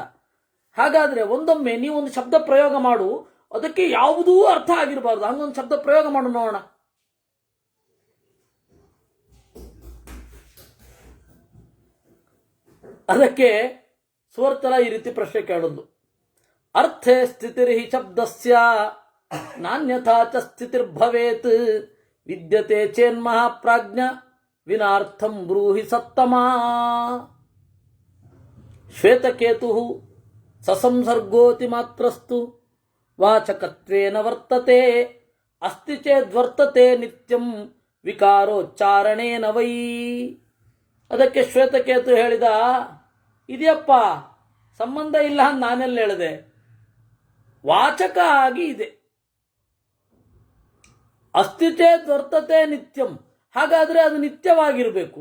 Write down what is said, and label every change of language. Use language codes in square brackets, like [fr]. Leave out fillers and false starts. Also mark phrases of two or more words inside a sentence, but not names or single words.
[kn] ಹಾಗಾದ್ರೆ ಒಂದೊಮ್ಮೆ ನೀವೊಂದು ಶಬ್ದ ಪ್ರಯೋಗ ಮಾಡು, ಅದಕ್ಕೆ ಯಾವುದೂ ಅರ್ಥ ಆಗಿರಬಾರ್ದು, ಹಂಗೊಂದು ಶಬ್ದ ಪ್ರಯೋಗ ಮಾಡು ನೋಡೋಣ. ಅದಕ್ಕೆ ಸುವರ್ಚಲ ಈ ರೀತಿ ಪ್ರಶ್ನೆ ಕೇಳೋದು, [sa] ಅರ್ಥೇ ಸ್ಥಿತಿರ್ಹಿ ಶಬ್ದಸ್ಯ ನಾನ್ಯಥಾ ಚ ಸ್ಥಿತಿರ್ಭವೇತ್ ವಿದ್ಯತೆ ಚೇನ್ಮಹಾಪ್ರಾಜ್ಞ ವಿನಾರ್ಥಂ ಬ್ರೂಹಿ ಸತ್ತಮಾ. ಶ್ವೇತಕೇತು ಸಸಂಸರ್ಗೋತಿ ಮಾತ್ರಸ್ತು ವಾಚಕತ್ವೇನ ವರ್ತತೆ ಅಸ್ತಿ ಚೇದ್ವರ್ತತೆ ನಿತ್ಯಂ ವಿಕಾರೋಚ್ಚಾರಣೇನ ವೈ. [kn] ಅದಕ್ಕೆ ಶ್ವೇತಕೇತು ಹೇಳಿದ, ಇದೆಯಪ್ಪ ಸಂಬಂಧ ಇಲ್ಲ ಅಂತ ನಾನೆಲ್ಲ ಹೇಳಿದೆ, ವಾಚಕ ಆಗಿ ಇದೆ. [sa] ಅಸ್ತಿ ಚೇದ್ವರ್ತತೆ ನಿತ್ಯಂ, [kn] ಹಾಗಾದ್ರೆ ಅದು ನಿತ್ಯವಾಗಿರಬೇಕು.